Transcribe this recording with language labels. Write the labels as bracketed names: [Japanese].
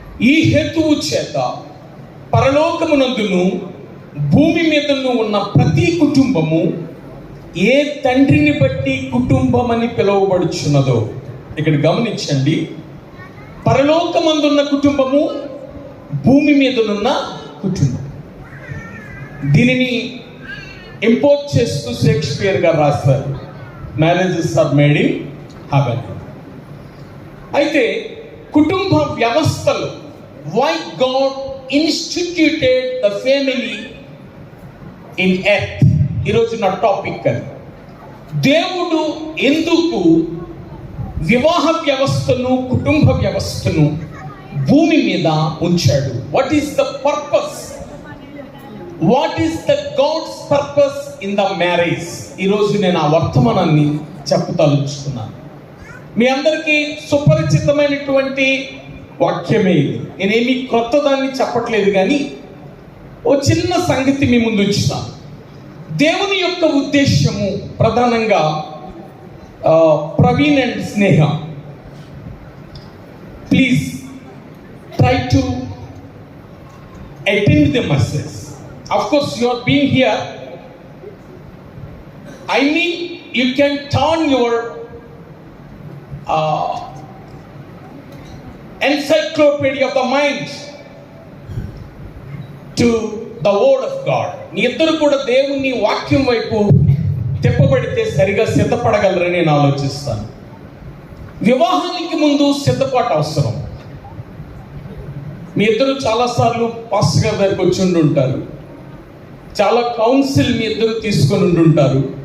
[Telugu] ఈ హేతువు చేత పరలోకమునందును భూమి మీదను ఉన్న ప్రతి కుటుంబము ఏ తండ్రిని బట్టి కుటుంబం అని పిలువబడుచున్నదో, ఇక్కడ గమనించండి, పరలోకమందున్న కుటుంబము, భూమి మీదనున్న కుటుంబం. దీనిని ఇంపోర్ట్ చేస్తూ షేక్స్పియర్ గారు రాస్తారు, [English] Marriages are made in heaven. [Telugu] అయితే కుటుంబ వ్యవస్థలో [English] why God instituted the family in earth, [Telugu] ఈరోజు నా టాపిక్. అని దేవుడు ఎందుకు వివాహ వ్యవస్థను, కుటుంబ వ్యవస్థను భూమి మీద ఉంచాడు? [English] What is the purpose? What is the God's purpose in the marriage? [Telugu] ఈరోజు నేను ఆ వర్తమానాన్ని చెప్పదలుచుకున్నాను. మీ అందరికీ సుపరిచితమైనటువంటి వాక్యమే ఇది. నేనేమి క్రొత్త దాన్ని చెప్పట్లేదు కానీ ఓ చిన్న సంగతి మీ ముందు ఉంచుతాను. దేవుని యొక్క ఉద్దేశము ప్రధానంగా [English] Praveen and Sneha, please try to attend the message. Of course you are being here. I mean you can turn your encyclopedia of the mind to the word of God. [Telugu] నీ ఇద్దరు కూడా దేవుని వాక్యం వైపు తిప్పబడితే సరిగా సిద్ధపడగలరని నేను ఆలోచిస్తాను. వివాహానికి ముందు సిద్ధపాటు అవసరం. మీ ఇద్దరు చాలాసార్లు పాస్టర్ గారి దగ్గరికి వచ్చి ఉండుంటారు, చాలా కౌన్సిల్ మీ ఇద్దరు తీసుకొని ఉండుంటారు.